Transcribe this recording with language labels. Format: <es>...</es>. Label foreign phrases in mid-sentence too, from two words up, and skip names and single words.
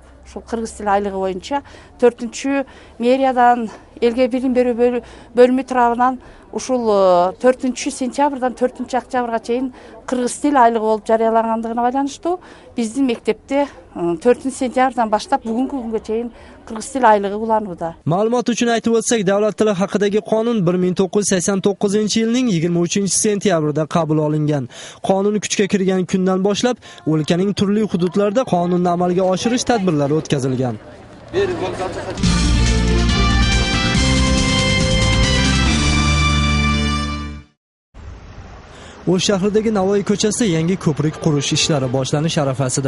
<ky>Ушул кыргыз тил айлыгы боюнча 4-чү мэриядан элге билим берүү бөлүмү тарабынан ушул 4-чү сентябрдан 4-чү октябрга чейин кыргыз тил айлыгы болуп жарыялангандыгына байланыштуу биздин мектепте 4 сентябрдан баштап бүгүнкү күнгө чейин кыргыз тил айлыгы уланууда.</ky> <uz>Ma'lumot uchun aytib o'tsak, davlat tili haqidagi qonun 1989-yilning 23-sentyabrida qabul olingan. Qonun kuchga kirgan kundan boshlab o'lkaning turli hududlarida qonunni amalga oshirish tadbirlari o'tkazilgan. O'sh shahridagi Navoiy ko'chasida yangi ko'prik qurish ishlari boshlanish arafasida.</uz>